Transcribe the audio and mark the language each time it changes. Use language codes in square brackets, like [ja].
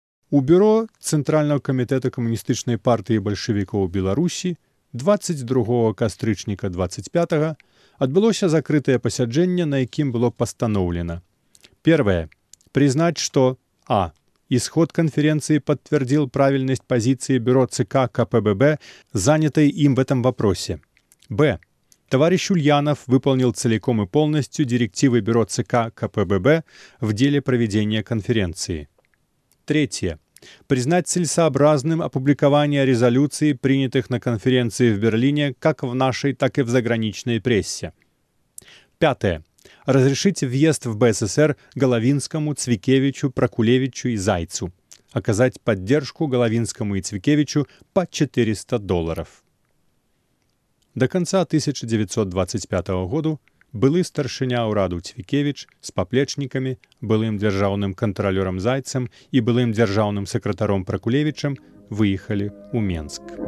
[be] У бюро Цэнтральнага камітэта камуністычнай партыі бальшавікоў Беларусі 22 кастрычніка 25 адбылося закрытае пасяджэнне, на якім было пастаноўлена. Первае. Прызнаць, што А. [ru] Исход конференции подтвердил правильность позиции бюро ЦК КПББ, занятой им в этом вопросе. Б. Товарищ Ульянов выполнил целиком и полностью директивы бюро ЦК КПББ в деле проведения конференции. Третье. Признать целесообразным опубликование резолюций, принятых на конференции в Берлине, как в нашей, так и в заграничной прессе. Пятое. Разрешить въезд в БССР Головинскому, Цвикевичу, Прокулевичу и Зайцу. Оказать поддержку Головинскому и Цвикевичу по $400. [be] До конца 1925 года былы старшыня ўраду Цвікевіч з паплечнікамі, былым дзяржаўным кантралёрам Зайцам і былым дзяржаўным сакратаром Пракулевічам выехалі ў Менск.